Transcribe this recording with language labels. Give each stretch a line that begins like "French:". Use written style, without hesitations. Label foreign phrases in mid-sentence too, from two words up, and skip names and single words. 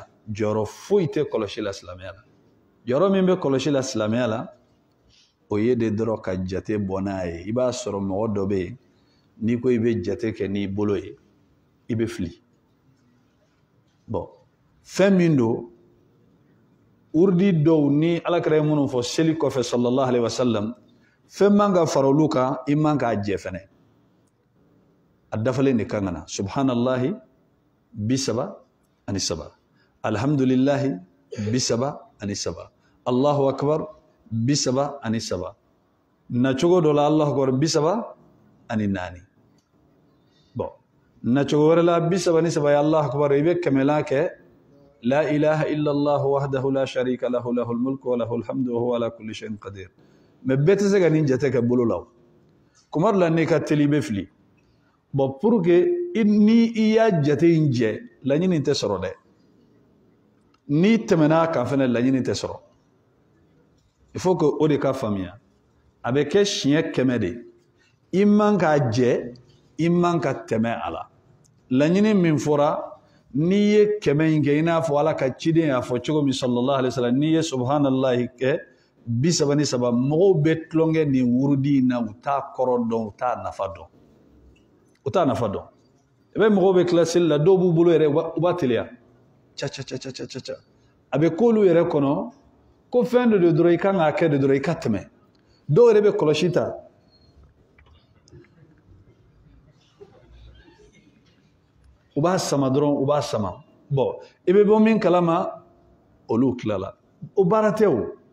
Bambara: Jɔyɔrɔ foyi tɛ kɔlɔsi la silamɛya la. Jɔyɔrɔ min bɛ kɔlɔsi la silamɛya la o ye de dɔrɔn ka jate bɔ n'a ye. I b'a sɔrɔ mɔgɔ dɔ bɛ yen n'i ko i bɛ jate kɛ n'i bolo ye i bɛ fili. Bon fɛn min don urdi dɔw ni alakira ye minnu fɔ seli kɔfɛ
Arabic: صلى الله عليه وسلم
Bambara: fɛn man ka fara olu kan i man k'a jɛ fɛnɛ. A dafalen de kan ka na subhanallahi 37, alhamdulillahi 37,
Arabic: الله أكبر
Bambara: 37, nacogo dɔ la
Arabic: الله أكبر
Bambara: 34. Bon nacogo wɛrɛ la 33 ye
Arabic: الله أكبر
Bambara: i bɛ kɛmɛlan kɛ
Arabic: لا إله إلا الله وحده لا شريك له له الملك وله الحمد وهو على كل شيء قدير.
Bambara: Mais bɛɛ tɛ se ka nin jate kɛ bolo la. Kuma dɔ la n'i ka teli i bɛ fili. Bon
French: pour que
Bambara: ni i y'a jate in jɛ laɲini tɛ sɔrɔ dɛ. N'i tɛmɛna kan fɛnɛ laɲini tɛ sɔrɔ.
French: Il faut que
Bambara: o de ka faamuya. A bɛ kɛ siɲɛ 100 de imman ka jɛ imman ka tɛmɛ a la laɲini min fɔra n'i ye kɛmɛ in kɛ i n'a fɔ ala ka ciden y'a fɔ cogo min
Arabic: صلى الله عليه وسلم
Bambara: n'i ye subhanallahi kɛ 33 mɔgɔw bɛ tulonkɛ nin wurudi in na u t'a kɔrɔ dɔn u t'a nafa dɔn u t'a nafa dɔn i bɛ mɔgɔw bɛ tila seli la dɔw b'u bolo yɛrɛ u b'a teliya ca a bɛ k'olu yɛrɛ kɔnɔ ko fɛn dɔ de dɔrɔn i kan k'a kɛ de dɔrɔn i ka tɛmɛ dɔw yɛrɛ bɛ kɔlɔsi ta u b'a sama dɔrɔn u b'a sama bon i bɛ bɔ min kalama olu tilala o baara tɛ o